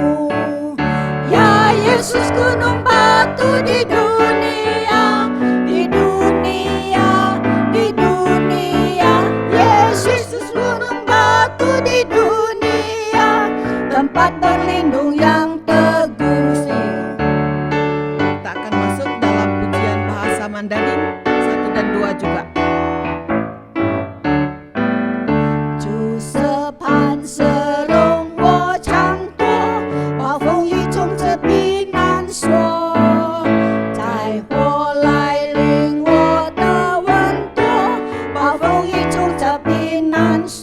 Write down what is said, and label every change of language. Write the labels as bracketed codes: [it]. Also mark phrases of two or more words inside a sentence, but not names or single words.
[id] Ya Yesus gunung batu di dunia, di dunia, di dunia. Yesus gunung batu di dunia, tempat berlindung yang teguh. Kita akan masuk dalam pujian bahasa Mandarin 1 dan 2 juga. [zh] 主色磐石容我常躲，暴风雨中这避难所，在火来临我的稳妥，暴风雨中这避难所。